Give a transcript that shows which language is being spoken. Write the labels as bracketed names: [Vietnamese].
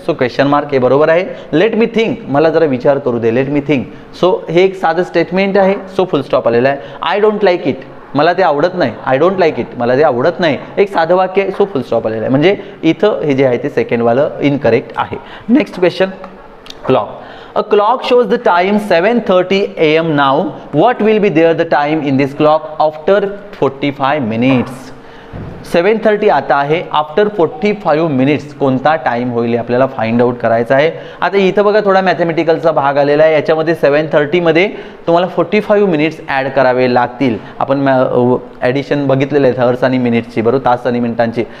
[Marathi] So question mark हे बरोबर आहे. [English] let me think, [Marathi] मला जरा विचार करू दे, लेट मी थिंक. सो हे एक साधं स्टेटमेंट आहे, सो फुल स्टॉप आलेला आहे. [English] I don't like it, [Marathi] मला ते आवडत नाही, आय डोंट लाईक इट, मला ते आवडत नाही, एक साधं वाक्य आहे, सो फुल स्टॉप आलेलं आहे. म्हणजे इथं हे जे आहे ते सेकंडवालं इनकरेक्ट आहे. Next question, clock. [English] A clock shows the time 7:30 AM now. What will be there the time in this clock after 45 minutes? [Marathi] 7:30 आता आहे, आफ्टर 45 मिनिट्स कोणता टाइम होईल आपल्याला फाइंड आउट करायचा आहे. आता इथं बघा थोडा मॅथमॅटिकलचा भाग आलेला आहे. याच्यामध्ये 7:30 मध्ये तुम्हाला 45 मिनिट्स ॲड करावे लागतील. आपण ॲडिशन बघितलेलं आहे हर्स आणि मिनिट्सची, बरोबर, तास आणि मिनिटांची.